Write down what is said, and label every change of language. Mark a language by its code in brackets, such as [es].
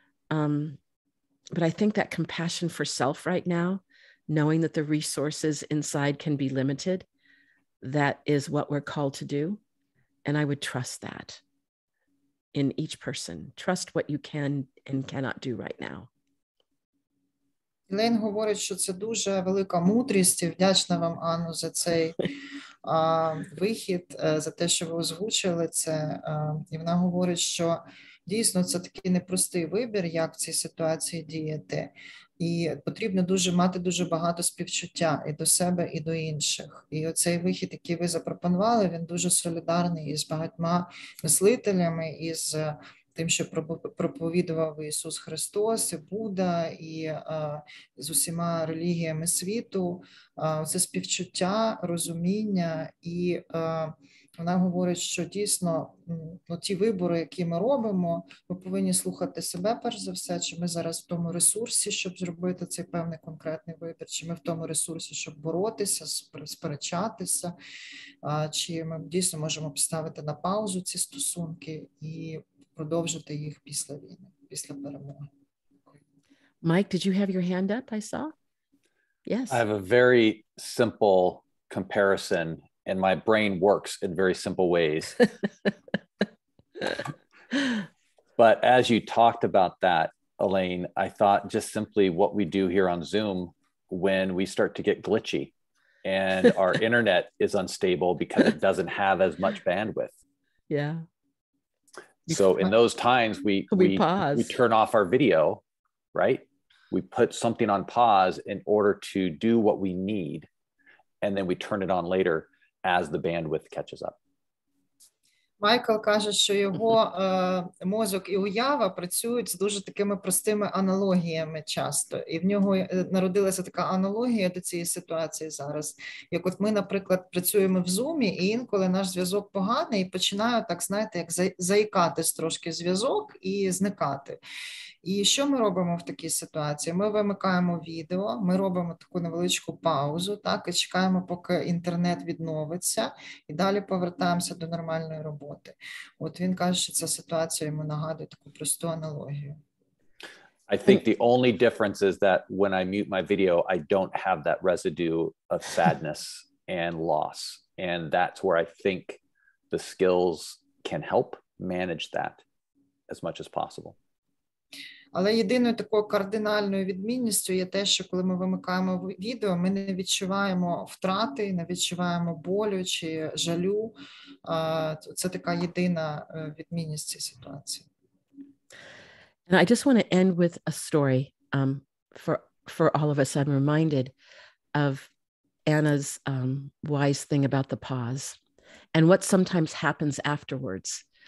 [en] But I think that compassion for self right now, knowing that the resources inside can be limited, that is what we're called to do. And I would trust that in each person. Trust what you can and cannot do right now. [uk] Елейн говорить, що це дуже велика мудрість, і вдячна вам, Анну, за цей вихід, за те, що ви озвучили це. І вона говорить, що дійсно це такий непростий вибір, як в цій ситуації діяти. І потрібно мати дуже багато співчуття і до себе, і до інших. І оцей вихід, який ви запропонували, він дуже солідарний із багатьма мислителями, із тим, що проповідував Ісус Христос, і Будда, і з усіма релігіями світу. Це співчуття, розуміння, і вона говорить, що дійсно ті вибори, які ми робимо, ми повинні слухати себе перш за все, чи ми зараз в тому ресурсі, щоб зробити цей певний конкретний вибір, чи ми в тому ресурсі, щоб боротися, сперечатися, чи ми дійсно можемо поставити на паузу ці стосунки і продовжити їх після війни, після перемоги. [en] Mike, did you have your hand up? I saw. Yes. I have a very simple comparison, and my brain works in very simple ways. But as you talked about that, Elaine, I thought just simply what we do here on Zoom when we start to get glitchy and our internet is unstable because it doesn't have as much bandwidth. Yeah. So in those times, we pause. We turn off our video, right? We put something on pause in order to do what we need, and then we turn it on later as the bandwidth catches up. [uk] Майкл каже, що його мозок і уява працюють з дуже такими простими аналогіями часто. І в нього народилася така аналогія до цієї ситуації зараз. Як от ми, наприклад, працюємо в Zoom, і інколи наш зв'язок поганий, і починає, так, знаєте, як заїкатись трошки зв'язок і зникати. І що ми робимо в такій ситуації? Ми вимикаємо відео, ми робимо таку невеличку паузу, так, і чекаємо, поки інтернет відновиться, і далі повертаємося до нормальної роботи. От він каже, що ця ситуація йому нагадує таку просту аналогію. [en] I think the only difference is that when I mute my video, I don't have that residue of sadness and loss. And that's where I think the skills can help manage that as much as possible. [uk] Але єдиною такою кардинальною відмінністю є те, що коли ми вимикаємо відео, ми не відчуваємо втрати, не відчуваємо болю чи жалю. Це така єдина відмінність цієї ситуації. [en] And I just want to end with a story for all of us. I'm reminded of Anna's wise thing about the pause and what sometimes happens afterwards.